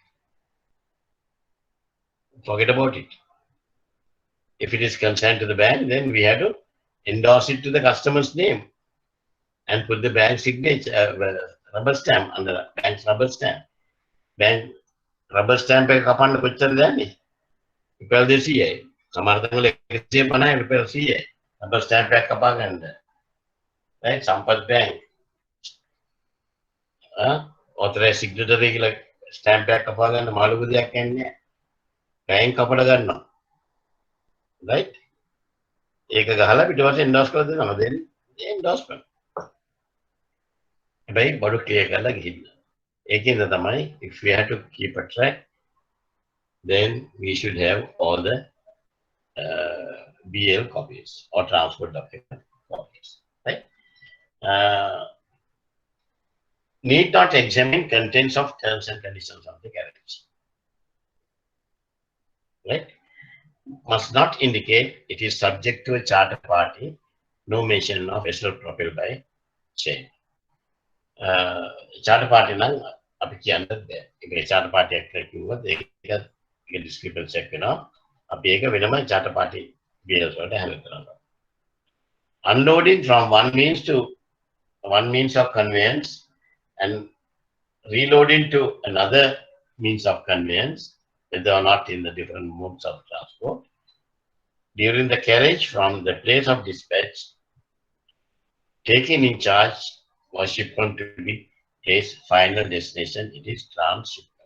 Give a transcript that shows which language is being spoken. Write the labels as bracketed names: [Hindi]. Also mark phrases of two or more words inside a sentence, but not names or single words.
[English] Forget about it. If it is consigned to the bank, then we have to endorse it to the customer's name and put the bank signature, rubber stamp on the bank's rubber stamp. Bank rubber stamp [Sinhala] එක කපන්න කොච්චර දැන්නේ? රුපියල් 200යි. සමහර තැන්වල 150යි රුපියල් 100යි. [English] rubber stamp [Sinhala] එකක් කපා ගන්න. [English] Right? [Sinhala] Sampath Bank. [English] Authorized signatory [Sinhala] කියලා ස්ටෑම්ප් එකක් කපා ගන්න මාළුක දෙයක් යන්නේ නැහැ. බැංක් කපට ගන්නවා. right? ඒක ගහලා පිටපස්සේ එන්ඩෝස් කරලා දෙනවා. then එන්ඩෝස් කරනවා. හැබැයි බඩු ක්ලියර් කරලා ගිහින්. ඒකෙන්ද තමයි [English] if we have to keep a track, then we should have all the BL copies or transport document copies. Right? Need not examine contents of terms and conditions of the carriage. Right? Must not indicate it is subject to a charter party. No mention of vessel propelled by chain. Charter party [Sinhala] නම් අපි කියන්නත් බෑ. ඒක [English] charter party [Sinhala] එකක් කියලා කිව්වොත් ඒක discrepancy එකක් වෙනවා. අපි ඒක වෙනම [English] charter party BLs [Sinhala] වලට handle කරනවා. [English] Unloading from one means of conveyance and reloading to another means of conveyance, whether or not in the different modes of transport. During the carriage from the place of dispatch, taking in charge was shipment to be its final destination, it is transshipment.